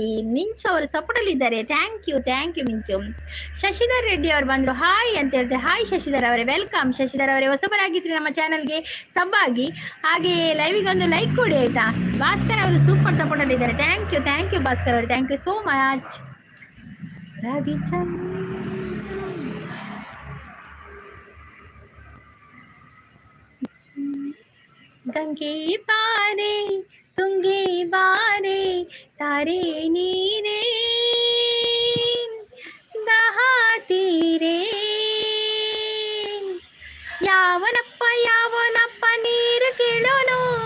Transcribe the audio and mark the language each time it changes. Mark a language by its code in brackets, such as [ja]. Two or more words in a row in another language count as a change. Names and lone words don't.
[kn] ಮಿಂಚು ಅವರು ಸಪೋರ್ಟಲ್ಲಿ ಇದ್ದಾರೆ. [en] thank you [kn] ಮಿಂಚು. ಶಶಿಧರ್ ರೆಡ್ಡಿ ಅವರು ಬಂದರು. ಹಾಯ್ ಅಂತ ಹೇಳ್ತಾರೆ. ಹಾಯ್ ಶಶಿಧರ್ ಅವರೇ, ವೆಲ್ಕಮ್. ಶಶಿಧರ್ ಅವರೇ ಹೊಸಬರಾಗಿದ್ದರೆ ನಮ್ಮ ಚಾನಲ್ಗೆ ಸಬ್ ಆಗಿ, ಹಾಗೆ ಲೈವ್ಗೆ ಒಂದು ಲೈಕ್ ಕೊಡಿ ಆಯ್ತಾ. ಭಾಸ್ಕರ್ ಅವರು [en] super supportಅಲ್ಲಿ [kn] ಇದ್ದಾರೆ. [en] thank you [kn] ಭಾಸ್ಕರ್ ಅವರೇ, [en] thank you so much. [kn] ರವಿಚಂದ್ರ ಗಂಗೆ ಬಾರೆ ತುಂಗೆ ಬಾರೆ ತಾರೆ ನೀರೇ ದಹಾತೀರೆ ಯಾವನಪ್ಪ ನೀರು ಕೇಳೋನು.